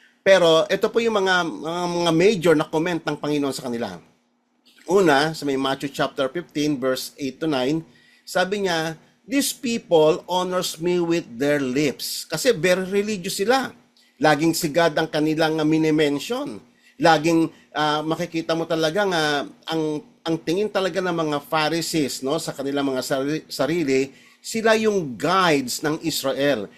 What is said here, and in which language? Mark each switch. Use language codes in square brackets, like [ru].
[tl] Pero ito po yung mga major na comment ng Panginoon sa kanila. Una, sa may Matthew chapter 15, verse 8 to 9, sabi niya, [en] "These people honors me with their lips." [tl] Kasi very religious sila. Laging sigad ang kanilang mini-mention. Laging makikita mo talaga nga ang tingin talaga ng mga Pharisees, no, sa kanilang mga sarili, sila yung guides ng Israel.